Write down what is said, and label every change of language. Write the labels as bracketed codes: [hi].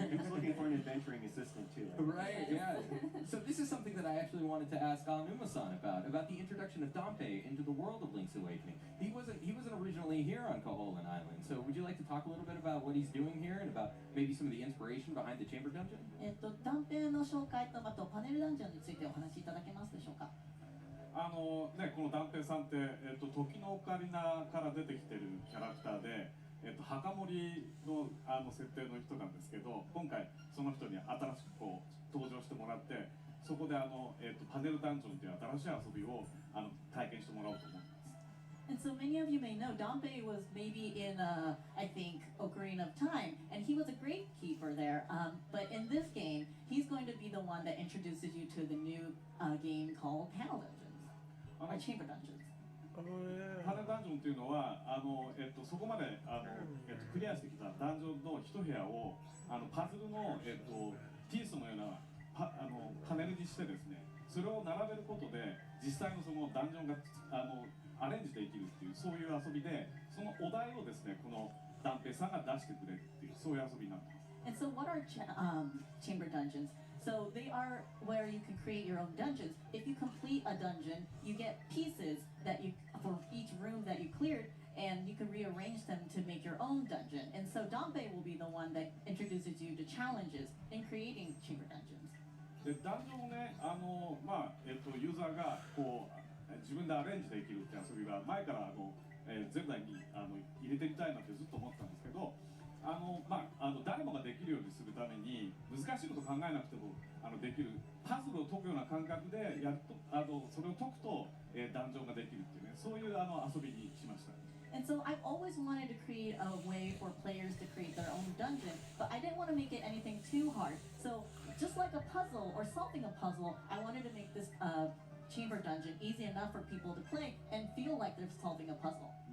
[en] He's looking for an adventuring assistant too. Right, yeah. So this is something that I actually wanted to ask Anuma-san about the introduction of Dampé into the world of Link's Awakening. He wasn't originally here on Koholint Island, so would you like to talk a little bit about what he's doing here and about maybe some of the inspiration behind the Chamber Dungeon? [ja] 断片の紹介とあとパネルダンジョンについてお話しいただけますでしょうか。このダンペイさんって、時のオカリナから出てきてるキャラクターで、墓守の設定の人なんですけど、今回その人に新しく登場してもらって、そこでパネルダンジョンという新しい遊びを体験してもらおうと思います。 [en] And so many of you may know Dampé was maybe in, I think, Ocarina of Time, and he was a great keeper there. But in this game, he's going to be the one that introduces you to the new game called Panel Dungeons, or Chamber Dungeons. [ja] パネルダンジョンというのはそこまでクリアしてきたダンジョンの一部屋をパズルの、ピースのようなパネルにしてですね、それを並べることで実際のそのダンジョンがアレンジできるっていうそういう遊びで、そのお題をですねこのダンペイさんが出してくれるっていうそういう遊びになってます。 [en] And so what are chamber dungeons? So they are where you can create your own dungeons. If you complete a dungeon, you get pieces that you for each room that you cleared, and you can rearrange them to make your own dungeon. And so Dampé will be the one that introduces you to challenges in creating chamber dungeons. [ja] でダンジョンをねユーザーが自分でアレンジできるって遊びが前からゼルダに入れてみたいなってずっと思ってたんですけど、誰もができるようにするために難しいこと考えなくてもできるパズルを解くような感覚でやるとそれを解くと、ダンジョンができるっていうねそういう遊びにしました。 [en] And so I've always wanted to create a way for players to create their own dungeon, but I didn't want to make it anything too hard. So just like a puzzle or solving a puzzle, I wanted to make this chamber dungeon easy enough for people to play and feel like they're solving a puzzle.